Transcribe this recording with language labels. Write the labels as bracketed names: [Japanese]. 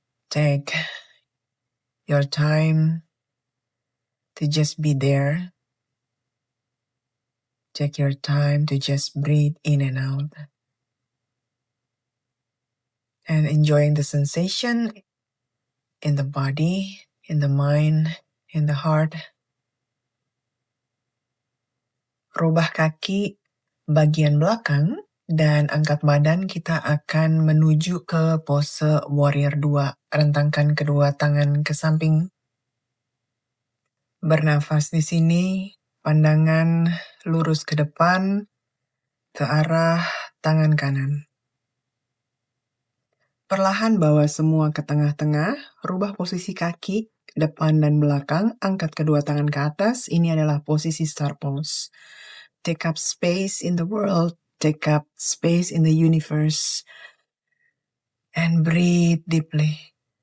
[English] Take your time to just be there. Take your time to just breathe in and out. And enjoying the sensation in the body, in the mind, in the heart. [Indonesian] Rubah kaki bagian belakang dan angkat badan, kita akan menuju ke pose warrior 2. Rentangkan kedua tangan ke samping. Bernafas di sini, pandangan lurus ke depan, ke arah tangan kanan. Perlahan bawa semua ke tengah-tengah, rubah posisi kaki, depan dan belakang, angkat kedua tangan ke atas. Ini adalah posisi star pose. [English] Take up space in the world, take up space in the universe, and breathe deeply.